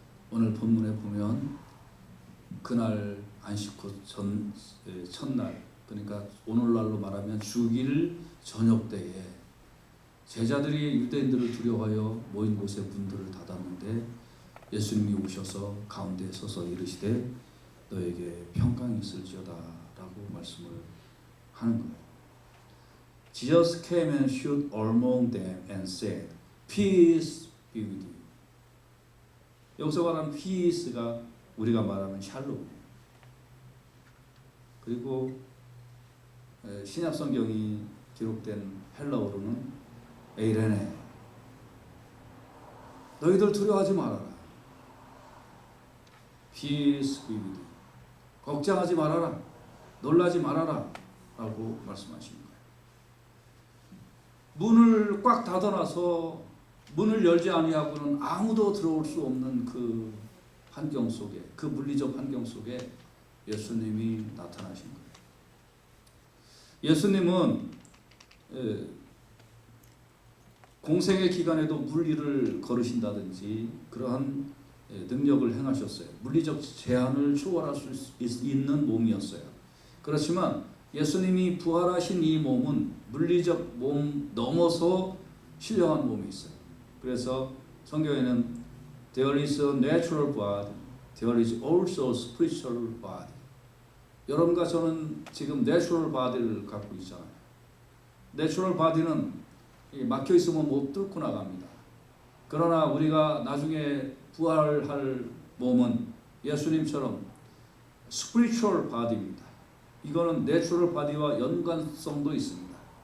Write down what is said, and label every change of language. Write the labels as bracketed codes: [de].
[ko] 오늘 본문에 보면 그날 안식 후 첫날, 그러니까 오늘날로 말하면 주일 저녁 때에 제자들이 유대인들을 두려워하여 모인 곳에 문들을 닫았는데 예수님이 오셔서 가운데에 서서 이르시되 너에게 평강이 있을지어다 라고 말씀을 하는 거예요. [en] Jesus came and stood among them and said, Peace be with you. [ko] 여기서 말하는 peace가 우리가 말하는 샬롬. 그리고 신약 성경이 기록된 헬라어로는 에이레네. 너희들 두려워하지 말아라. [en] Peace be with you. [ko] 걱정하지 말아라. 놀라지 말아라. 라고 말씀하시는 거예요. 문을 꽉 닫아놔서 문을 열지 아니하고는 아무도 들어올 수 없는 그 환경 속에, 그 물리적 환경 속에 예수님이 나타나신 거예요. 예수님은 공생의 기간에도 물리를 걸으신다든지 그러한 능력을 행하셨어요. 물리적 제한을 초월할 수 있는 몸이었어요. 그렇지만 예수님이 부활하신 이 몸은 물리적 몸 넘어서 신령한 몸이 있어요. 그래서 성경에는 [en] There is a natural body, there is also a spiritual body. [ko] 여러분과 저는 지금 natural body를 갖고 있잖아요. natural body는 막혀 있으면 못 뚫고 나갑니다. 그러나 우리가 나중에 부활할 몸은 예수님처럼 spiritual body입니다. 이거는 내추럴 바디와 연관성도 있습니다.